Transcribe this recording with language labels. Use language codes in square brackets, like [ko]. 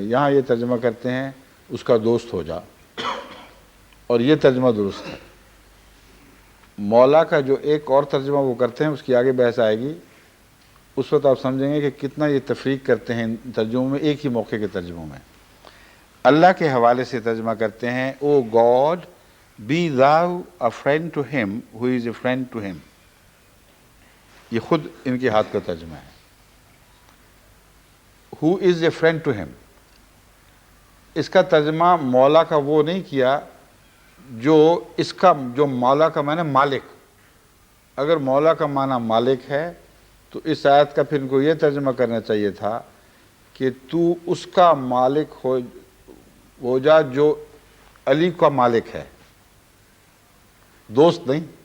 [ur] یہاں یہ ترجمہ کرتے ہیں اس کا دوست ہو جا، اور یہ ترجمہ درست ہے. مولا کا جو ایک اور ترجمہ وہ کرتے ہیں، اس کی آگے بحث آئے گی، اس وقت آپ سمجھیں گے کہ کتنا یہ تفریق کرتے ہیں ترجموں میں، ایک ہی موقع کے ترجموں میں. اللہ کے حوالے سے ترجمہ کرتے ہیں، [en] O God be thou a friend to him who is a friend to him. [ur] یہ خود ان کے ہاتھ کا ترجمہ ہے. [en] Who is a friend to him. [ur] اس کا ترجمہ مولا کا وہ نہیں کیا جو مولا کا معنی مالک. اگر مولا کا معنی مالک ہے تو اس آیت کا پھر ان کو یہ ترجمہ کرنا چاہیے تھا کہ تو اس کا مالک ہو جا جو علی کا مالک ہے، دوست نہیں.